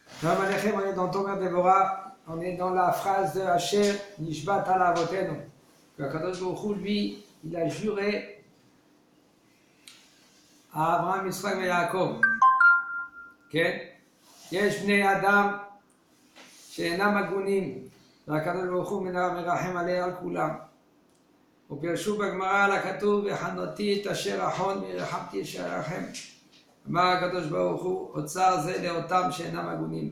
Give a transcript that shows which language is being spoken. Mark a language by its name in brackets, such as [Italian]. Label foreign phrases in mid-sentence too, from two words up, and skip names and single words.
[Hebrew] שלום עליכם, [French] on est dans Tomer Devorah, on est dans la phrase de [Hebrew] אשר נשבעת על אבותינו. Que קדוש ברוך הוא, [French] lui, il a juré à Abraham, Yitzchak et Yaakov. [Hebrew] יש בני אדם שאינם הגונים, והקדוש ברוך הוא מרחם עליה על כולם. ופרשו בגמרא על הכתוב, וחנותי את אשר אחון ורחמתי אשר ארחם. אמר הקדוש ברוך הוא, אוצר זה לאותם שאינם הגונים.